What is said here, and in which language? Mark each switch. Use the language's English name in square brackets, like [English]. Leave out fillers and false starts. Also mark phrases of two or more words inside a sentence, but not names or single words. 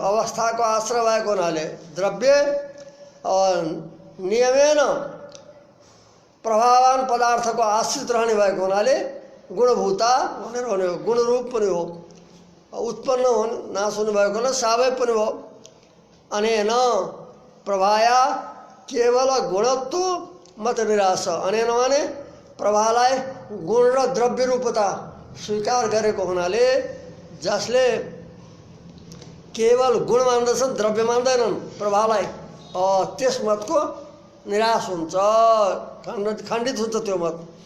[Nepali] अवस्थाको आश्रय भएको हुनाले द्रव्य और नियमेन प्रभावान पदार्थको आश्रित रहने भएको हुनाले गुणभूता भनेर हुने हो, गुण रूप पनि हो। उत्पन्न हुने नाश हुने भएको हुनाले सावयव पनि हो। [Sanskrit] अनेन प्रभाया केवल गुणत्व मत निराश। [Nepali] अनेन माने प्रभावलाई गुण र द्रव्य रूपता स्वीकार गरेको हुनाले, जसले केवल गुण मान्दछन्, द्रव्य मान्दैनन् प्रभावलाई, त्यस मतको निराश हुन्छ, खण्डित हुन्छ त्यो मत।